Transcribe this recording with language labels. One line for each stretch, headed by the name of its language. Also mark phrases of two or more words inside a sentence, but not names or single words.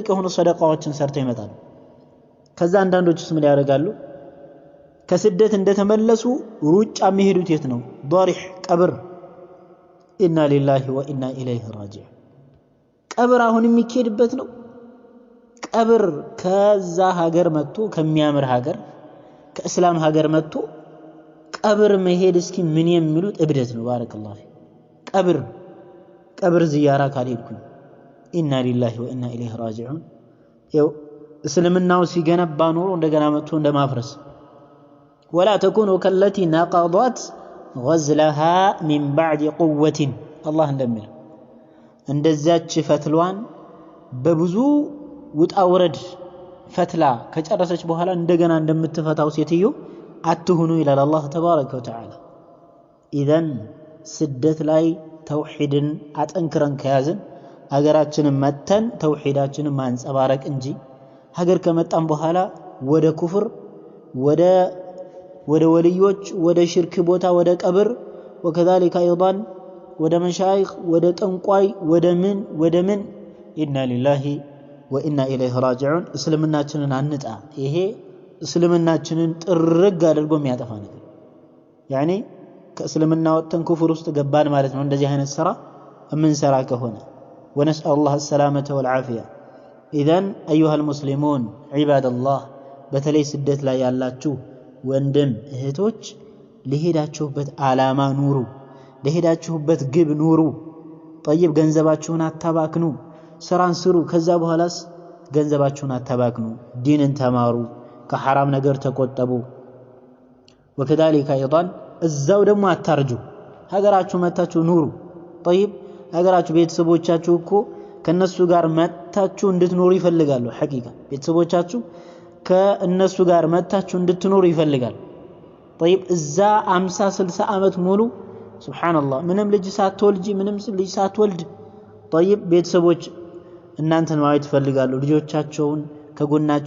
Amharic: የሆኑ ሰደቃዎችን ሰርተው ይመጣሉ ከዛ አንዳንዶችስ ምን ያደርጋሉ ከስደት እንደተመለሱ ሩጫ የሚሄዱት የት ነው ضريح ቀብር
Arabic: إنا لله وإنا إليه راجعون
Amharic: ቀብር አሁን የሚኬድበት ነው ቀብር ከዛ ሀገር መጥቶ ከሚያምር ሀገር ከእስላም ሀገር መጥቶ ቀብር መሄድ እስኪ ምን የሚሉት እብደት ነው ባረከላሁ ቀብር ዚያራ ካልሄድኩኝ
Arabic: إنا لله وإنا إليه راجعون
Amharic: ያው እስልምናው ሲገነባ ኖሮ እንደገና መጥቶ
Arabic: እንደማፍረስ ولا تكونوا كالتي نقضت غزلها من بعد قوة الله
Amharic: እንደሚል እንደዛች ፈትሏን በብዙ ውጣውረድ ፈትላ ከጨረሰች በኋላ እንደገና እንደምትፈታው ሴትዮ አትሁኑ ይላል
Arabic: الله تبارك وتعالى
Amharic: ኢዘን ስደት ላይ ተውሂድን አጠንክረን ከያዝን ሀገራችንን መተን ተውሂዳችንን ማንጸባረቅ እንጂ ሀገር ከመጣን በኋላ ወደ ኩፍር ወደ ወልዮች ወደ ሽርክ ቦታ ወደ ቀብር
Arabic: وكذلك ايضا
Amharic: ወደ መሻይኽ ወደ ጠንቋይ ወደ ምን
Arabic: إنا لله وإنا إليه راجعون
Amharic: እስልምናችንን አንጣ ይሄ እስልምናችንን ጥርግ አድርጎ የሚያጠፋ ነገር يعني ከእስልምና ወጥተን ኩፍር ውስጥ ገባን ማለት ነው እንደዚህ አይነት ስራ የምንሰራ ከሆነ
Arabic: ونسأل الله السلامة والعافية اذا ايها المسلمون عباد الله
Amharic: በተለይ ስደት ላይ ያላችሁ ወንድም እህቶች ለሄዳችሁበት ዓላማ ኑሩ ለሄዳችሁበት ግብ ኑሩ طيب ገንዘባችሁን አታባክኑ ስራን ስሩ ከዛ በኋላስ ገንዘባችሁን አታባክኑ ዲንን ተማሩ ከሐራም ነገር ተቆጠቡ وكذلك ايضا እዛው ደግሞ አታርጁ ሀገራችሁ መታችሁ ኑሩ طيب ሀገራችሁ ቤተሰቦቻችሁ እኮ ከነሱ ጋር መታችሁ እንድትኖሩ ይፈልጋሉ ሐቂቃ ቤተሰቦቻችሁ ከነሱ ጋር መታችሁ እንድትኖሩ ይፈልጋሉ طيب እዛ 50 60 አመት ሙሉ ሱብሃንአላህ ምንም ልጅ ሳትወልጂ ምንም ልጅ ሳትወልድ طيب ቤተሰቦች እናንተን ማየት ይፈልጋሉ ልጆቻቸውን ከጎናቸው